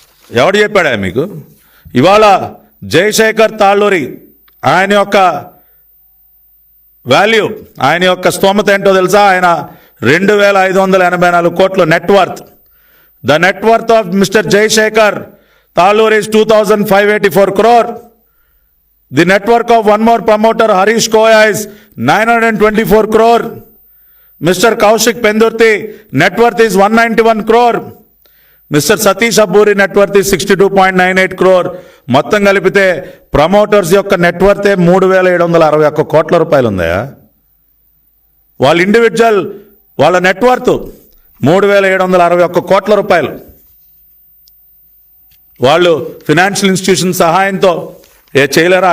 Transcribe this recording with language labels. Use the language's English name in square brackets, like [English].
[Telugu] ఎవడు చెప్పాడా మీకు? ఇవాళ జయశేఖర్ తాళ్ళూరి ఆయన యొక్క వాల్యూ, ఆయన యొక్క స్తోమత ఏంటో తెలుసా? ఆయన 2584 కోట్ల net worth. [English] the net worth of mister [Telugu] Jayashekar [English] Talur is 2,584 crore. The network of one more promoter, Harish Koya, is 924 crore. Mr. Kaushik Pendurti, net worth is 191 crore. Mr. Satish Aburi net worth is 62.98 crore. [Telugu] మొత్తం కలిపితే promoters యొక్క net వర్తే 3,761 కోట్ల రూపాయలు ఉందయా. వాళ్ళ individual వాళ్ళ net worth 3,761 కోట్ల రూపాయలు. వాళ్ళు ఫినాన్షియల్ ఇన్స్టిట్యూషన్ సహాయంతో చేయలేరా?